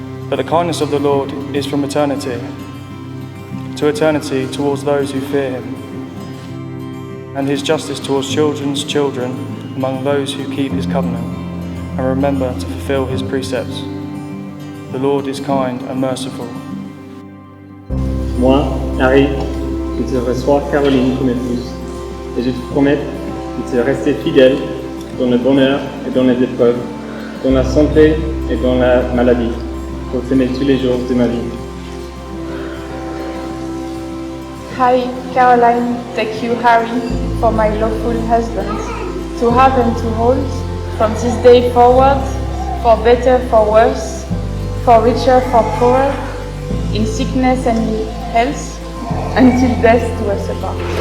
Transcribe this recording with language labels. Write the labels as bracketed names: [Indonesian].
[English] But the kindness of the Lord is from eternity to eternity towards those who fear him, and his justice towards children's children among those who keep his covenant and remember to fulfill his precepts. The Lord is kind and merciful. [French] Moi, Harry, je te reçois Caroline comme épouse, et je te promets de te rester fidèle dans le bonheur et dans les épreuves, dans la santé et dans la maladie, pour t'aimer tous les jours de ma vie. [English] I, Caroline, take you, Harry, for my lawful husband, to have and to hold, from this day forward, for better, for worse, for richer, for poorer, in sickness and in health, until death do us apart.